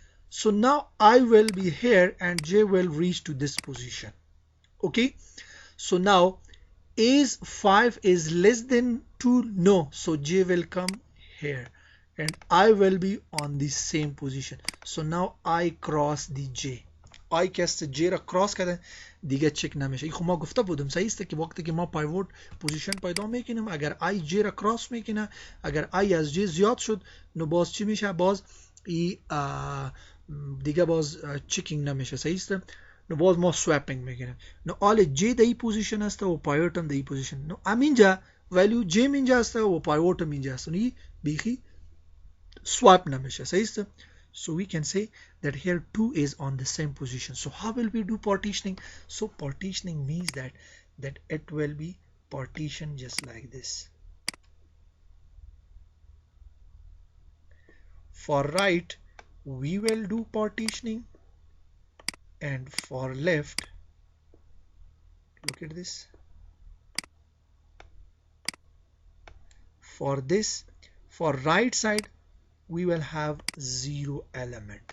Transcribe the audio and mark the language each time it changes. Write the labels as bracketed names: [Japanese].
[English] So now I will be here and j will reach to this position. Okay. So now is 5 is less than 2? No. So j will come here and I will be on the same position. So now I cross the j. [Persian] I کست j را کراس کرده دیگه چک نمیشه. این خب ما گفته بودم صحیح است که وقتی که ما پایوت پوزیشن پیدا میکنیم اگر i j را کراس میکنه، اگر i از j زیاد شد نو باز چی میشه؟ باز ای دیگه باز چکینگ نمیشه. صحیح است؟ نو باز ما سوپینگ میکنیم. نو آل j در این پوزیشن است و پایوت هم در این پوزیشن. نو همینجا ولیو j اینجا است و پایوت هم اینجا است. نو بیخی swap نمیشه. صحیح است؟ [English] So we can say that here 2 is on the same position. So how will we do partitioning? So partitioning means that it will be partitioned just like this. For right we will do partitioning, and for left, look at this, for this, for right side we will have 0 element.